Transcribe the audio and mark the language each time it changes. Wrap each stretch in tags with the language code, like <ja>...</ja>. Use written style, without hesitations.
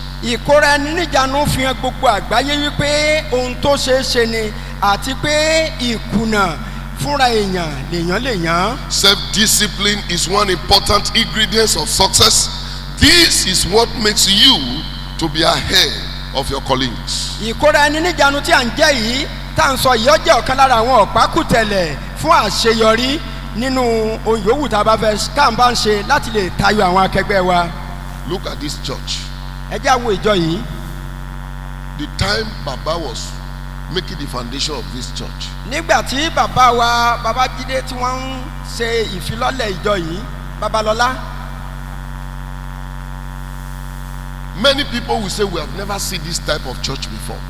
<yo>ìkóra ẹni níjànú fi hàn gbogbo àgbáyé wípé ohun tó ṣeé ṣe ni àti pé ìkùnà fúnra èèyàn lèèyàn.</yo> <en>Self-discipline is one important ingredient of success. This is what makes you to be ahead of your colleagues.</en> <yo>ìkóra ẹni níjànú tí à ń jẹ́ yìí tá à ń sọ yìí ó jẹ́ ọ̀kan lára àwọn ọ̀pákùtẹ̀lẹ̀ fún àṣeyọrí nínú ohun yòówù tá a bá fẹ́ ká ń bá ń ṣe láti lè tayọ àwọn akẹgbẹ́ wa.</yo> <en>Look at this church.</en> <yo>ẹ jẹ́ àwọn ìjọ yìí.</yo> <en>The time Baba was making the foundation of this church,</en> <yo>nígbà tí bàbá wa Babájídé tí wọ́n ń ṣe ìfilọ́lẹ̀ ìjọ yìí Babalọ́lá.</yo> <en>many people will say we have never seen this type of church before.</en>